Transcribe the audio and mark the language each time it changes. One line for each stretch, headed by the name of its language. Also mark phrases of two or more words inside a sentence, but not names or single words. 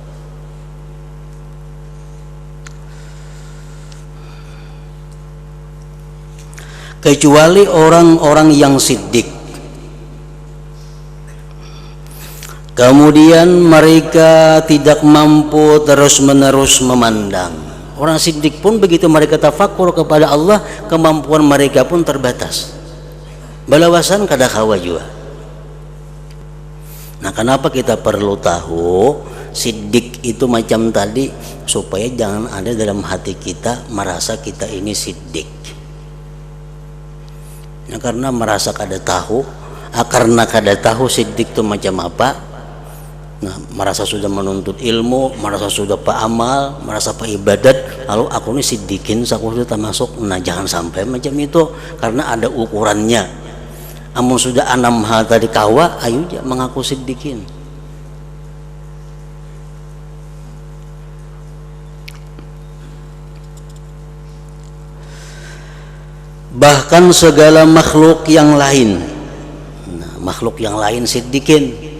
Indonesian: Kecuali orang-orang yang siddiq, kemudian mereka tidak mampu terus-menerus memandang. Orang siddiq pun begitu mereka tafakkur kepada Allah, kemampuan mereka pun terbatas.
Banjar: Balawasan kada kawa juga.
Indonesian: Nah, kenapa kita perlu tahu siddiq itu macam tadi? Supaya jangan ada dalam hati kita merasa kita ini siddiq. Nah, karena merasa kada tahu, karena kada tahu siddiq itu macam apa. Nah, merasa sudah menuntut ilmu, merasa sudah paamal, merasa ibadat, lalu aku ini siddiqin, aku sudah termasuk. Nah, jangan sampai macam itu, karena ada ukurannya.
Banjar: Amun sudah 6 hal tadi kawa,
Indonesian: ayo dia mengaku siddiqin. Bahkan segala makhluk yang lain, nah, makhluk yang lain siddiqin.